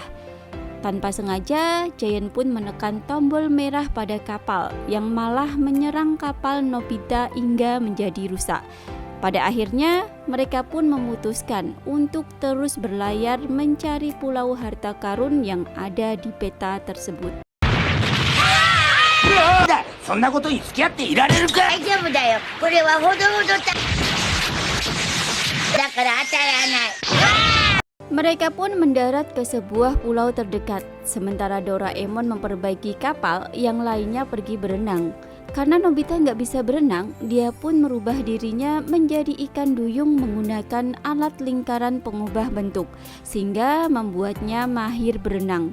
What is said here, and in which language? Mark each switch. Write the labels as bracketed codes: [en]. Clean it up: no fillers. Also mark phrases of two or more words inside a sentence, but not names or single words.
[id] Tanpa sengaja, Giant pun menekan tombol merah pada kapal yang malah menyerang kapal Nobita hingga menjadi rusak. Pada akhirnya, mereka pun memutuskan untuk terus berlayar mencari pulau harta karun yang ada di peta tersebut. [ja] そんなことに付き合っていられるか。大丈夫だよ。これはほどほどだから当たらない。 [id] Mereka pun mendarat ke sebuah pulau terdekat, sementara Doraemon memperbaiki kapal, yang lainnya pergi berenang. Karena Nobita nggak bisa berenang, dia pun merubah dirinya menjadi ikan duyung menggunakan alat lingkaran pengubah bentuk, sehingga membuatnya mahir berenang.